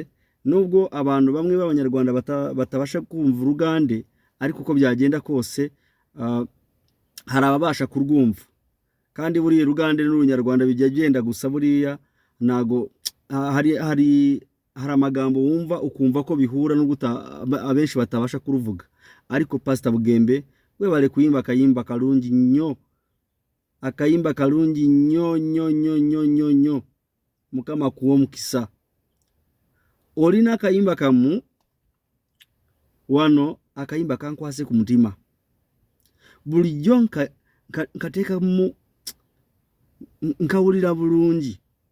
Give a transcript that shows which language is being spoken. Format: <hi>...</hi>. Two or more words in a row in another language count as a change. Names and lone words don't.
<rw>Nubwo abantu bamwe b'abanyarwanda batabasha kumva urugande, ariko uko byagenda kose hari ababasha kurwumva, kandi buriya rugande n'urunyarwanda bijya genda gusa, buriya nago hari amagambo wumva ukumva ko bihura abenshi batabasha kuruvuga. Ariko Pastor Bugembe we bari kuyimba</rw> <lg>akayimba karungi nnyo, akayimba karungi nnyo mukama kuwo mukisa. Olina akayimba kamu wano, akayimba kankwase ku mutima, bulijjo nkateka mu nkawulira bulungi,</lg>